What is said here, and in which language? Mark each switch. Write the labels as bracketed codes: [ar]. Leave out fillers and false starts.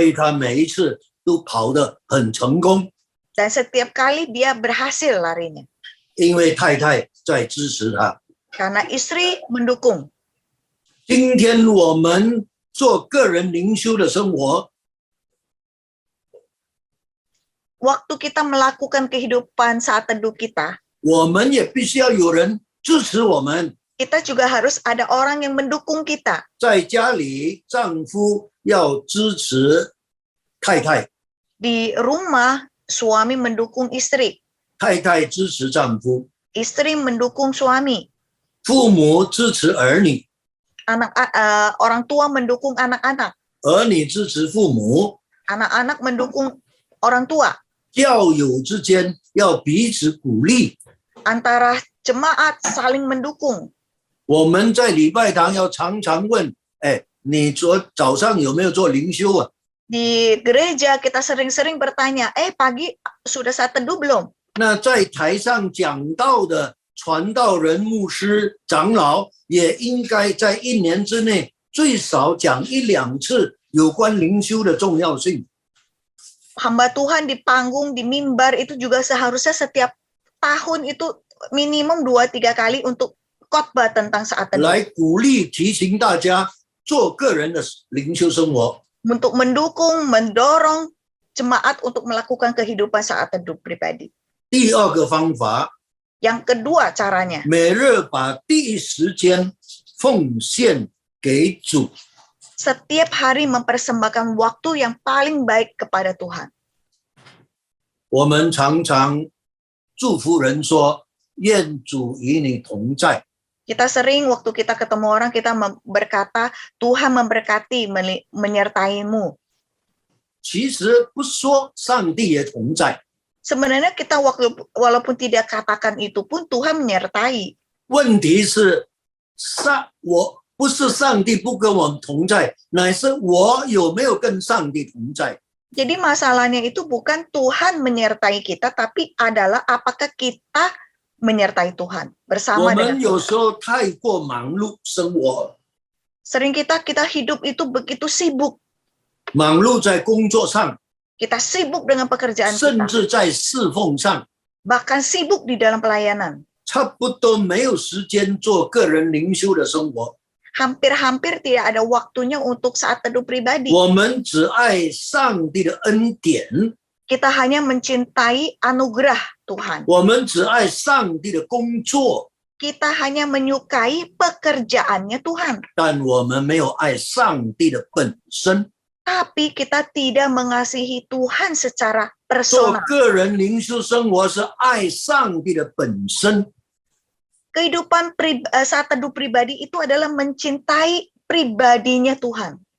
[zh] 以他每一次都跑得很成功， [id] Dan setiap kali dia berhasil larinya. [zh] 因为太太在支持他。 [id] Karena istri mendukung. [zh] 今天我们做个人灵修的生活， [id] Waktu kita melakukan kehidupan saat teduh kita, [zh] 我们也必须要有人支持我们。 [id] kita juga harus ada orang yang mendukung kita. [zh] 在家里，丈夫要支持太太， [id] Di rumah, suami mendukung istri, [zh] 太太支持丈夫， [id] istri mendukung suami, [zh] 父母支持儿女， [id] orang tua mendukung anak-anak, [zh] 儿女支持父母。 [id] anak-anak mendukung orang tua. [zh] 教友之间要彼此鼓励。 [id] Antara jemaat saling mendukung. [zh] 我们在礼拜堂要常常问：哎，你早上有没有做灵修啊？ [id] Di gereja kita sering-sering bertanya, pagi sudah saat teduh belum? [zh] 那在台上讲道的传道人、牧师、长老，也应该在一年之内最少讲1、2次有关灵修的重要性。 [id] Hamba Tuhan di panggung, di mimbar itu juga seharusnya setiap tahun itu minimum 2-3 kali untuk khotbah tentang saat teduh. [zh] 来鼓励提醒大家做个人的灵修生活。 [id] Untuk mendukung, mendorong jemaat untuk melakukan kehidupan saat teduh pribadi. [zh] 第二个方法， [id] Yang kedua caranya, [zh] 每日把第一时间奉献给主。 [id] setiap hari mempersembahkan waktu yang paling baik kepada Tuhan. [zh] 我们常常祝福人说：“愿主与你同在。” [id] Kita sering waktu kita ketemu orang, kita berkata, Tuhan memberkati, menyertaimu. [zh] 其实不说，上帝也同在。 [id] Sebenarnya kita walaupun tidak katakan itu pun Tuhan menyertai. [zh] 问题是，我不是上帝不跟我们同在，乃是我有没有跟上帝同在。 [id] Jadi masalahnya itu bukan Tuhan menyertai kita, tapi adalah apakah kita menyertai Tuhan [zh] 我 [id] bersama dengan [zh] 有 [id] Tuhan. [zh] 时候太过忙碌生活， [id] Sering kita hidup itu begitu sibuk. [zh] 忙碌在工作上， [id] Kita sibuk dengan pekerjaan [zh] 甚 [id] kita. [zh] 至在侍奉上， [id] Bahkan sibuk di dalam pelayanan. [zh] 差不多没有时间做个人灵修的生活。 [id] Hampir-hampir tidak ada waktunya untuk saat teduh pribadi. [zh] 我们只爱上帝的恩典， [id] Kita hanya mencintai anugerah Tuhan. [zh] 我们只爱上帝的工作， [id] Kita hanya menyukai pekerjaannya Tuhan. [zh] 但我们没有爱上帝的本身。 [id] Tapi kita tidak mengasihi Tuhan secara [zh] 做 [id] personal. [zh] 个人灵修生活是爱上帝的本身。 [id] Kehidupan saat teduh pribadi itu adalah mencintai pribadinya Tuhan.